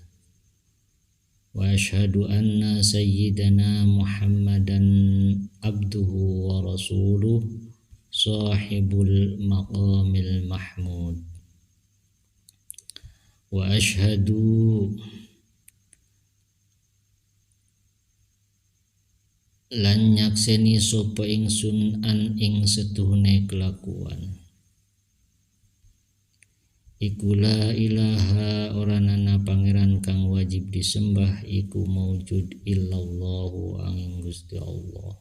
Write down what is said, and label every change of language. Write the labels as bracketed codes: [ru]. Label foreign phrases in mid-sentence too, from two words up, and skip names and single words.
[ar] وأشهد أن سيدنا محمدا عبده ورسوله صاحب المقام المحمود. وأشهد [jv] lan nyakseni sapa ingsun an ing setuhune kelakuan iku [ar] لا إله [jv] oranana pangeran kang wajib disembah iku maujud illallahu angin Gusti Allah.